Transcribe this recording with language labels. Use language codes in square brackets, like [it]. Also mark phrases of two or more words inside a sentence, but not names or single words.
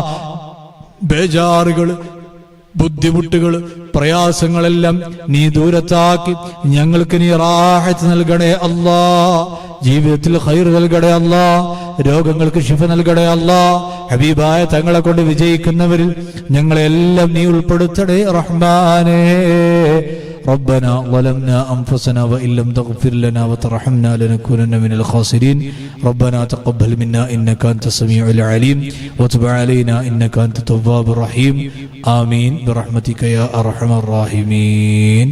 [ml] ബേജാറുകൾ, ബുദ്ധിമുട്ടുകൾ, പ്രയാസങ്ങളെല്ലാം നീ ദൂരത്താക്കി ഞങ്ങൾക്ക് നീ റാഹത്ത് നൽകണേ അല്ലാ. ജീവിതത്തിൽ ഖൈർ നൽകണേ അല്ലാ. രോഗങ്ങൾക്ക് ശിഫ നൽകണേ അല്ലാ. ഹബീബായ തങ്ങളെ കൊണ്ട് വിജയിക്കുന്നവരിൽ ഞങ്ങളെല്ലാം നീ ഉൾപ്പെടുത്തണേ റഹ്മാനേ. [ar] ربنا ظلمنا أنفسنا وإن لم تغفر لنا وترحمنا لنكونن من الخاسرين. ربنا تقبل منا إنك أنت السميع العليم وتب علينا إنك أنت التواب الرحيم. آمين برحمتك يا أرحم الراحمين.